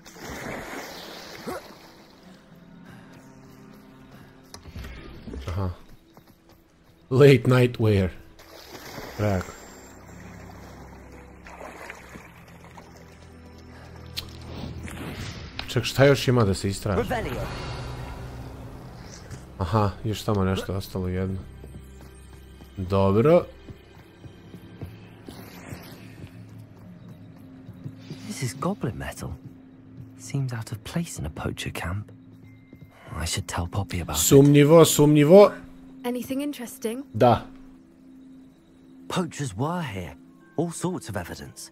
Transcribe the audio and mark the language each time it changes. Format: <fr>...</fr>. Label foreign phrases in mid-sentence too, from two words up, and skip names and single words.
<en>Aha, Late night wear.</en> <bs>Preko. Ček, šta još ima da se istraži? Aha, još tamo nešto ostalo jedno. Dobro.</bs> <en>This is goblin metal. Seems out of place in a poacher camp. I should tell Poppy about it.</en> <bs>Sumnjivo, sumnjivo.</bs> <en>Anything interesting?</en> <bs>Da.</bs> <en>Poachers were here. All sorts of evidence.</en>